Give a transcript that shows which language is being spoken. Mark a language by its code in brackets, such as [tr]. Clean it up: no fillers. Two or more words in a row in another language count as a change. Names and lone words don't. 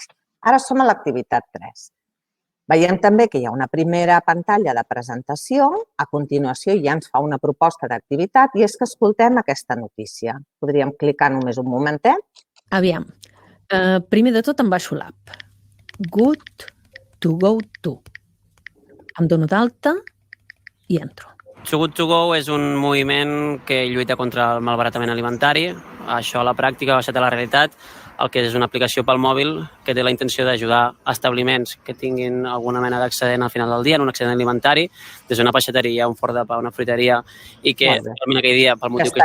[ca] Ara som a l'activitat 3. Veiem també que hi ha una primera pantalla de presentació. A continuació ja ens fa una proposta d'activitat i és que escoltem aquesta notícia. Podríem clicar només un momentet. Aviam. Primer de tot em baixo l'app. Good to go to. Em dono d'alta i entro. Too Good To Go és un moviment que lluita contra el malbaratament alimentari. Això a la pràctica ha estat a la realitat, el que és una aplicació pel mòbil que té la intenció d'ajudar a establiments que tinguin alguna mena d'excedent al final del dia, en un excedent alimentari, des d'una peixateria, un forn de pa, una fruiteria, i que realment aquell dia, pel motiu que...